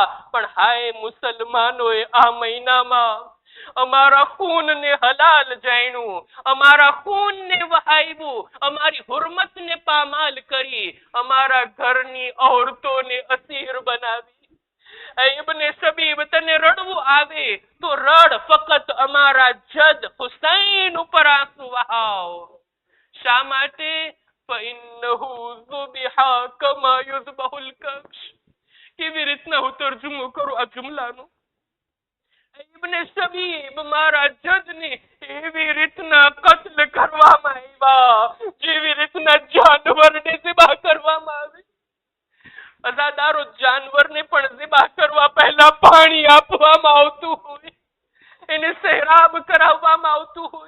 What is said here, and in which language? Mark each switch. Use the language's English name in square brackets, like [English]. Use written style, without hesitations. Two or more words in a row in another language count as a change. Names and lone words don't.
[Gujarati] પણ હાય મુસલમાનોએ આ મહિનામાં અમારા ખૂનને હલાલ જાણ્યું, અમારા ખૂનને વહાવ્યું, અમારી હુરમતને પામાલ કરી, અમારા ઘરની ઔરતોને અસીર બનાવી. ઇબ્ને શબીબ, તને રડવું આવે તો રડ, ફક્ત અમારા જદ હુસૈન ઉપર આંસુ વહાવ. શા માટે? [Arabic] فإنه ذبح كما يذبح الكبش. [Gujarati] કેવી રીતના હું તર્જુમો કરું આ જુમલાનો? ઇબ્ને શબીબ, મારા જજને એવી રીતના કત્લ કરવામાં આવ્યા જેવી રીતના જાનવરને ઝિબા કરવામાં આવે. અઝાદારો જાનવરને પણ ઝિબા કરવા પહેલા પાણી આપવામાં આવતું હોય, એને સહેરાબ કરાવવામાં આવતું હોય.